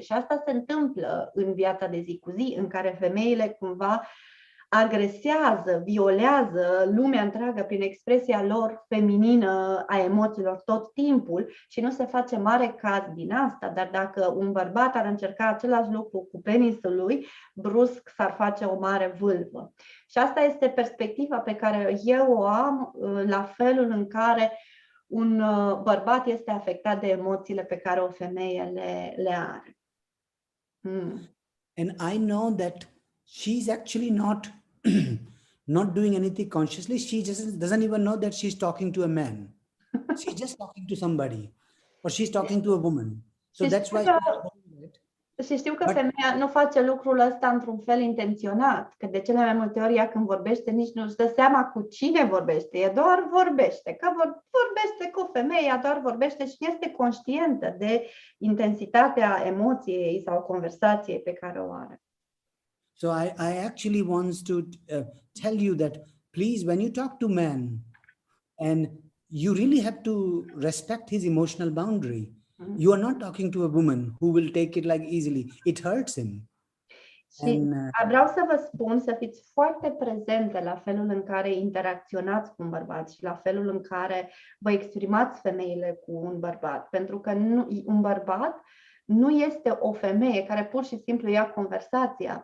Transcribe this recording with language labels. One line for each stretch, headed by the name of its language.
Romanian: Și asta se întâmplă în viața de zi cu zi, în care femeile cumva agresează, violează lumea întreagă prin expresia lor feminină a emoțiilor tot timpul și nu se face mare caz din asta, dar dacă un bărbat ar încerca același lucru cu penisul lui, brusc s-ar face o mare vâlvă. Și asta este perspectiva pe care eu o am la felul în care un bărbat este afectat de emoțiile pe care o femeie le are.
English: And I know that she's actually not doing anything consciously. She just doesn't even know that she's talking to a man. She's just talking to somebody, or she's talking to a woman. So that's why.
Romanian: Și știu că
English: But-
Romanian: femeia nu face lucrul ăsta într-un fel intenționat, că de cele mai multe ori ea când vorbește nici nu-și dă seama cu cine vorbește, e doar vorbește, că vorbește cu femeia, doar vorbește și este conștientă de intensitatea emoției sau conversației pe care o are.
English: So I actually want to tell you that, please, when you talk to man, and you really have to respect his emotional boundary. You are not talking to a woman who will take it like easily. It hurts him.
Romanian: Și vreau să vă spun să fiți foarte prezente la felul în care interacționați cu un bărbat și la felul în care vă exprimați femeile cu un bărbat. Pentru că un bărbat nu este o femeie care pur și simplu ia conversația.